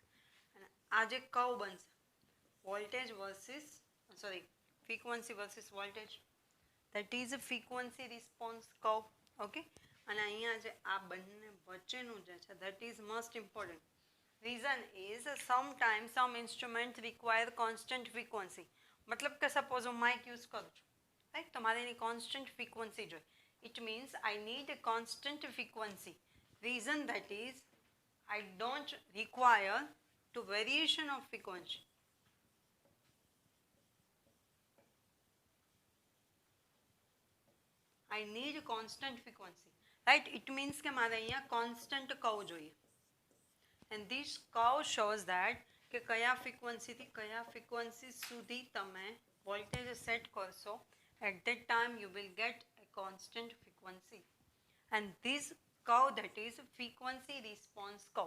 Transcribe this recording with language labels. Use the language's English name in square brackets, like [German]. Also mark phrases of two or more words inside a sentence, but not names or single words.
[Gujarati] અને આ જે કર્વ બનશે, [English] voltage versus frequency versus voltage, that is a frequency response curve. [Gujarati] ઓકે, અને અહીંયા જે આ બંને વચ્ચેનું જે છે [English] that is most important. reason is sometimes some instrument require constant frequency. [Gujarati] મતલબ કે સપોઝ હું [English] mic use [Gujarati] કરું છું, રાઈટ, તમારે એની [English] constant frequency [Gujarati] જોઈએ. [English] It means I need a constant frequency. Reason that is, I don't require to variation of frequency. I need a constant frequency. Right? It means [Gujarati] કે મારે અહીંયા [English] constant curve જોઈએ. And this curve shows that [Gujarati] કે કયા frequency થી કયા frequency સુધી તમે [English] voltage set કરશો, at that time you will get a constant frequency. And this curve, that is frequency response curve.